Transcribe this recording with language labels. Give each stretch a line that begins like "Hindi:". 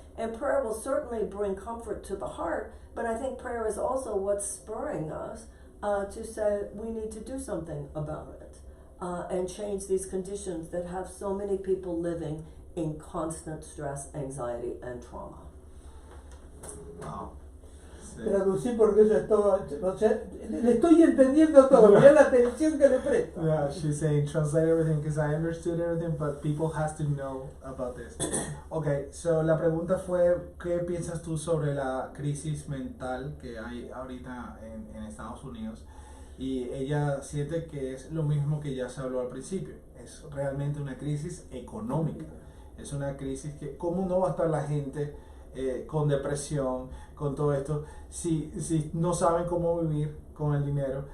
English: And prayer will certainly bring comfort to the heart, but I think prayer is also what's spurring us to say we need to do something about it and change these conditions that have so many people living in constant stress, anxiety, and trauma.
Spanish: Wow. Sí. Traducí porque eso es todo, o sea, le estoy entendiendo todo, mirá la atención que le presto.
English: Yeah, she's saying translate everything because I understood everything, but people has to know about this.
Spanish: Okay, so la pregunta fue, ¿qué piensas tú sobre la crisis mental que hay ahorita en Estados Unidos? Y ella siente que es lo mismo que ya se habló al principio, es realmente una crisis económica, es una crisis que, ¿cómo no va a estar la gente con depresión, con todo esto, si no saben cómo vivir con el dinero?